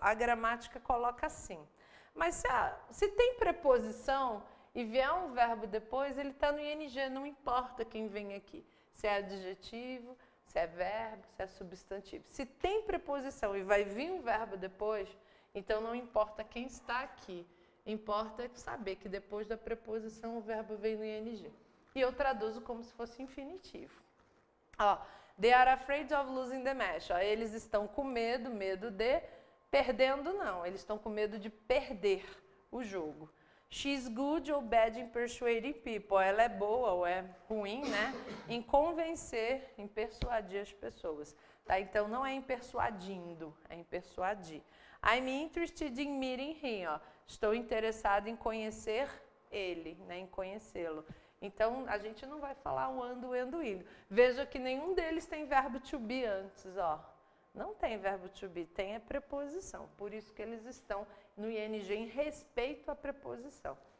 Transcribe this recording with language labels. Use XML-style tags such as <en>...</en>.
<pt>A gramática coloca assim. Mas se tem preposição e vier um verbo depois, ele está no ing, não importa quem vem aqui. Se é adjetivo, se é verbo, se é substantivo. Se tem preposição e vai vir um verbo depois, então não importa quem está aqui. Importa saber que depois da preposição o verbo vem no ing. E eu traduzo como se fosse infinitivo.</pt> <en>Ó, they are afraid of losing the match.</en> <pt>Ó, eles estão com medo, medo de, perdendo não, eles estão com medo de perder o jogo.</pt> <en>She's good or bad in persuading people.</en> <pt>Ela é boa ou é ruim, né? Em convencer, em persuadir as pessoas. Tá? Então não é em persuadindo, é em persuadir.</pt> <en>I'm interested in meeting him.</en> <pt>Ó. Estou interessado em conhecer ele, né? Em conhecê-lo. Então, a gente não vai falar o ando, indo. Veja que nenhum deles tem verbo to be antes, ó. Não tem verbo to be, tem a preposição. Por isso que eles estão no ing em respeito à preposição.</pt>